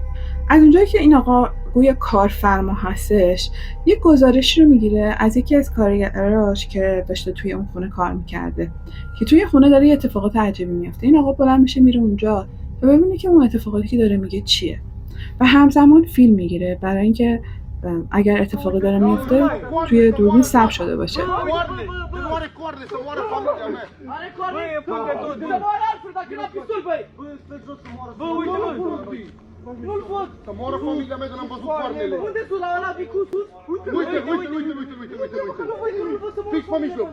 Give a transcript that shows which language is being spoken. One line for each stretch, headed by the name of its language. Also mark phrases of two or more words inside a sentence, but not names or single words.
Persian: از اونجایی که این آقا گویا کارفرما هستش، یه گزارشی رو میگیره از یکی از کارگراش که داشته توی اون خونه کار میکرده که توی خونه داره یه اتفاقات عجیبی میفته. این آقا بلند میشه میره اونجا و ببینه که اون اتفاقاتی که داره میگه چیه و همزمان فیلم میگیره برای اینکه اگر اتفاقی داره میفته توی دوربین ثبت شده باشه.
Romanian: Nu-l văd! Să moară familia mea de n-am văzut coarnele! Unde sunt la ăla Vicu sus? Uite! Fix pe mijloc!